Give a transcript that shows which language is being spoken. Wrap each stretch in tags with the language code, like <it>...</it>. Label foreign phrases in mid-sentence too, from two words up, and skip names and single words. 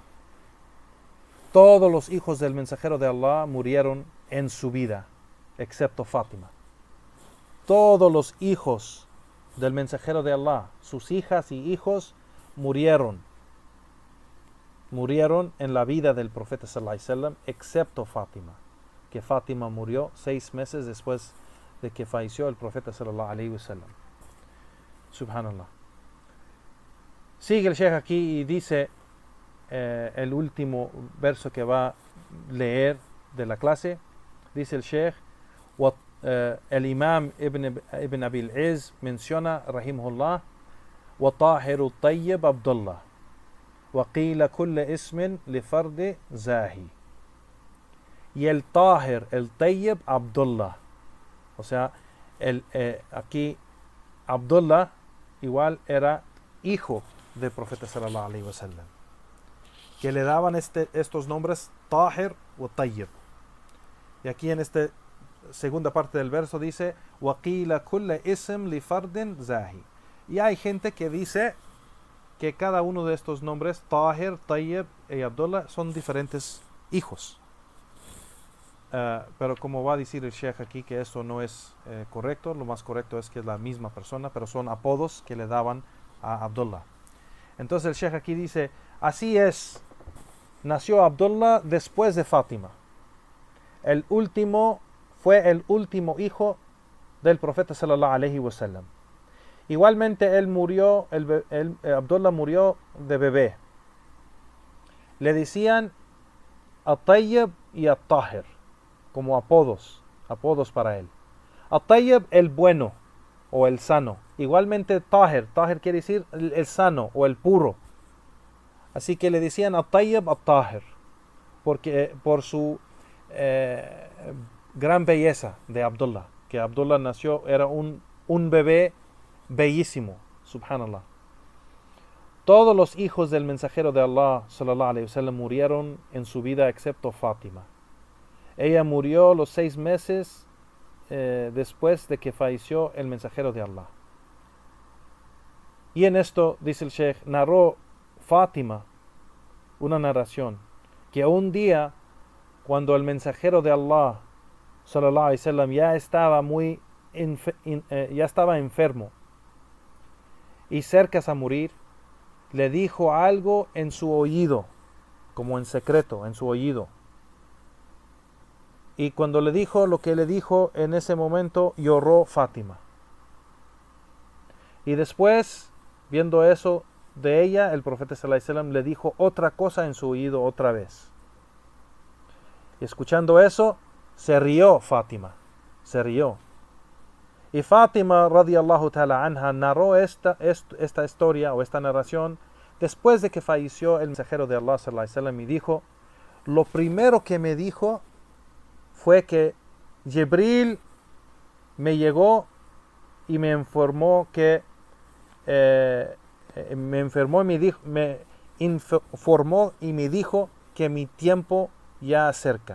<es>Todos los hijos del mensajero de Allah murieron en su vida, excepto Fátima. Todos los hijos del mensajero de Allah, sus hijas y hijos, murieron en la vida del profeta</es> <ar>صلى الله عليه وسلم,</ar> <es>excepto Fátima, que Fátima murió 6 meses después de que falleció el profeta</es> <ar>صلى الله عليه وسلم.</ar> <es>Subhanallah. Sigue el Sheikh aquí y dice el último verso que va a leer de la clase. Dice el Sheikh, el Imam Ibn Abil Izz menciona,</es> <ar>rahimahullah, وطاهر الطيب عبد الله وقيل كل اسم لفرد زاهي.</ar> <es>Y el Tahir, el Tayyib, Abdullah. O sea, aquí Abdullah igual era hijo del profeta</es> <ar>صلى الله عليه وسلم,</ar> <es>que le daban estos nombres Tahir o Tayyib. Y aquí en esta segunda parte del verso dice</es> <ar>وَقِيلَ كُلَّ اسم لِفَرْدٍ زَاهِ.</ar> <es>Y hay gente que dice que cada uno de estos nombres, Tahir, Tayyib y Abdullah, son diferentes hijos. Pero como va a decir el Sheikh aquí que eso no es correcto, lo más correcto es que es la misma persona, pero son apodos que le daban a Abdullah. Entonces el Sheikh aquí dice, así es, nació Abdullah después de Fátima. Fue el último hijo del profeta</es> <ar>صلى الله عليه وسلم.</ar> <es>Igualmente Abdullah murió de bebé. Le decían At-Tayyib y At-Tahir como apodos para él. At-Tayyib, el bueno o el sano. Igualmente Tahir quiere decir el sano o el puro. Así que le decían At-Tayyib, At-Tahir, porque por su gran belleza de Abdullah, que Abdullah nació, era un bebé bellísimo, subhanallah. Todos los hijos del mensajero de Allah</es> <ar>صلى الله عليه وسلم</ar> <es>murieron en su vida excepto Fátima. Ella murió los 6 meses después de que falleció el mensajero de Allah. Y en esto, dice el Sheikh, narró Fátima una narración que un día, cuando el mensajero de Allah</es> <ar>صلى الله عليه وسلم</ar> <es>ya estaba enfermo y cerca a morir, le dijo algo en su oído, como en secreto, en su oído. Y cuando le dijo lo que le dijo, en ese momento lloró Fátima. Y después, viendo eso de ella, el profeta</es> <ar>صلى الله عليه وسلم</ar> <es>le dijo otra cosa en su oído otra vez. Y escuchando eso, se rió Fátima, se rió. Y Fátima</es> <ar>رضي الله تعالى عنها</ar> <es>narró esta historia o esta narración después de que falleció el mensajero de Allah</es> <ar>صلى الله عليه وسلم,</ar> <es>y dijo, lo primero que me dijo fue que Jibril me llegó y me informó que me informó y me dijo que mi tiempo ya acerca.</es>